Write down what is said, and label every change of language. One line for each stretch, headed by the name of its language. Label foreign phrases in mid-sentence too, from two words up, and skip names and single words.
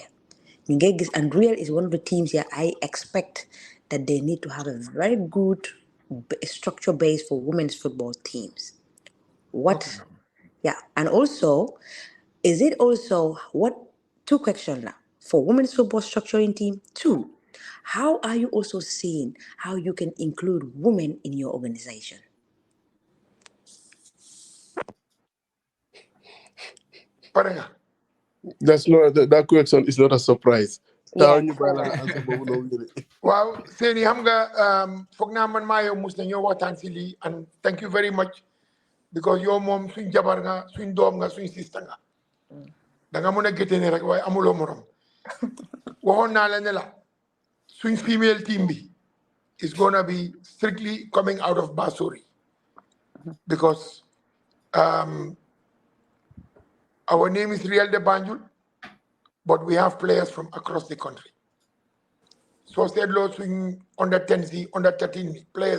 English: And Real is one of the teams here I expect that they need to have a very good structure base for women's football teams. What? Yeah, and also, is it also what? Two questions now for women's football structuring team. Two, how are you also seeing how you can include women in your organization?
Wolof: Pare nga.
English: That question is not a surprise. Yeah.
Wolof: Waaw Sainey xam nga foog naa man maa yow mus na ñoo waxtaan si lii
English: and thank you very much because
Wolof: yow moom suñ jabar nga suñ doom nga suñ sista nga danga mën a géttee rek waaye amuloo morom waxoon naa la ne la suñ
English: female team
Wolof: bi
English: is gonna be strictly coming out of Basori because our name is Real de Banjul, but we have players from across the country. So said Lord swing under 10, under 13 players.